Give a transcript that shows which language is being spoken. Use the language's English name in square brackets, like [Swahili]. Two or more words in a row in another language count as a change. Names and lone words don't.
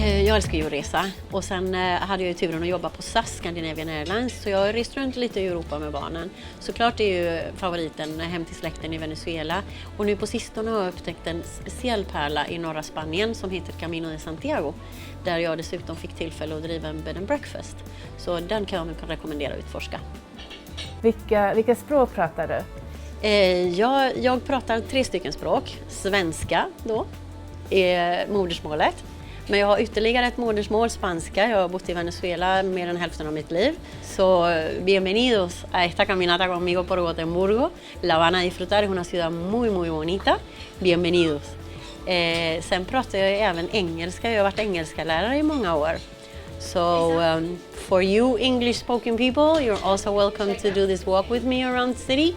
[Swedish] Jag älskar ju att resa och sen hade jag ju turen att jobba på SAS, Scandinavian Airlines, så jag har rest runt lite i Europa med barnen. Såklart är ju favoriten hem till släkten i Venezuela och nu på sistone har jag upptäckt en speciell pärla i norra Spanien som heter Camino de Santiago, där jag dessutom fick tillfälle att driva en [English] bed and breakfast. [Swedish] Så den kan jag rekommendera att utforska. Vilka språk pratar du? Jag pratar 3 stycken språk. Svenska då är modersmålet. Men jag har ytterligare ett modersmål, spanska. Jag har bott i Venezuela mer än hälften av mitt liv. [Spanish] Så bienvenidos a esta caminata conmigo por Gotemburgo. La van a disfrutar, es una ciudad muy muy bonita. Bienvenidos. [Swedish] Sen pratar jag även engelska. Jag har varit engelska lärare i många år. [English] So for you English spoken people, you're also welcome to do this walk with me around the city.